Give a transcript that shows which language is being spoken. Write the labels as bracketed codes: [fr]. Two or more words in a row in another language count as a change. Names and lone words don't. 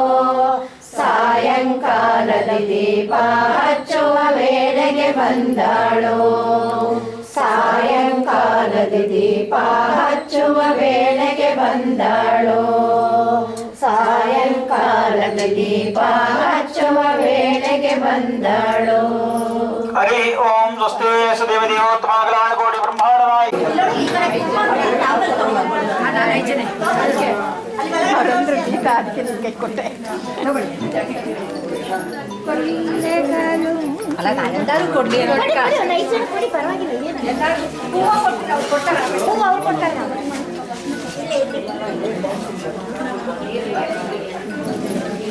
[kn] ಸಾಯಂಕಾಲದ ದೀಪ ಹಚ್ಚುವ ವೇಳೆಗೆ ಬಂದಾಳೋ ಸಾಯಂಕಾಲದ ದೀಪ ಹಚ್ಚುವ ವೇಳೆಗೆ ಬಂದಾಳೋ ಸಾಯಂಕಾಲದ ದೀಪ ಹಚ್ಚುವ ವೇಳೆಗೆ ಬಂದಾಳೋ [sa] हरि ओम स्वस्ति सदेवदेवोत्तमाकलानकोटि ब्रह्मांडनायकी [kn] ಅಲ್ಲ ನಾನೆಂದಾರು ಕೊಡ್ಲಿ ಪರವಾಗಿಲ್ಲ